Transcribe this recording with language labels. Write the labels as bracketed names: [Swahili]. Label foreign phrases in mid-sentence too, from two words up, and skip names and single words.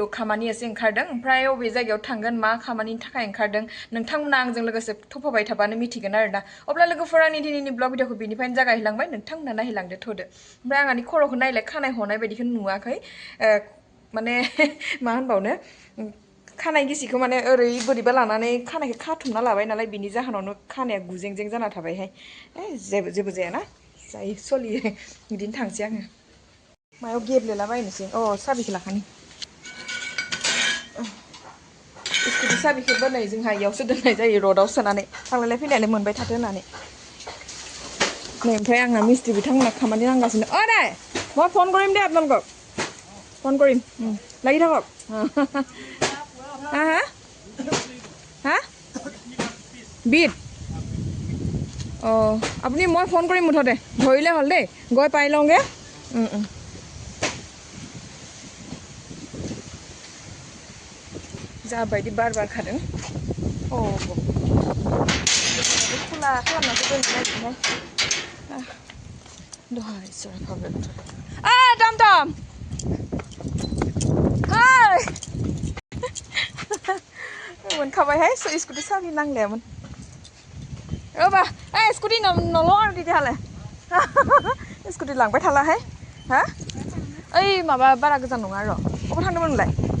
[Bodo] खामानि एसे ओंखारदों ओमफ्राय अबे जायगायाव थांगोन मा खामानिनि थाखाय ओंखारदों नोंथांमोना आंजों लोगोसे थफाबाय थाबानो मिथिगोन आरोना अब्ला लोगोफोर आंनि दिनैनि ब्लग भिडिअखौ बिनिफ्रायनो जागायलांबाय नोंथांमोना नायलांदो थ'दो ओमफ्राय आंनि खर'खौ नायलाय खानाय हनाय बायदिखौ नुवाखै माने मा होनबावनो खानाय गिसिखौ माने ओरै बोरैबा लानानै खानायखौ खाथुमना लाबाय नालाय बिनि जाहोनावनो खानाया गुजेंजें जाना थाबायहाय जेबो जायाना जायो सोलियो बिदिनो थांसै आङो मायाव गेब्लेलाबायनोसै साबिखौ लाखानि स्कुटि साबिखौबो नै जोंहा इयावसो दोननाय जायो रडआव सोनानै थांलाय फैलायलाय मोनबाय थाथो होननानै नै ओमफ्राय आंना मिस्ट्रि बिथांमोना खामानि नांगासिनो दे [Assamese] মই ফোন কৰিম দে আপোনালোকক ফোন কৰিম লাগি থাকক হা হা হা বিট আপুনি মই ফোন কৰিম মুঠতে ধৰিলে হ'ল দেই গৈ পাই লওঁগৈ [Bodo] जाबायदि बार बारखादों खुला खालामनासो दोननाय दहाय सराफागोन टमटम हाय मोनखाबायहाय स्कुटि साबि नांलायामोन बा स्कुटि नल' आरो तेতিয়াह'ले स्कुटि लांबाय थालाहाय हा ओइ माबा बारा गोजान नङा र' अबाव थांदोंमोन नोंलाय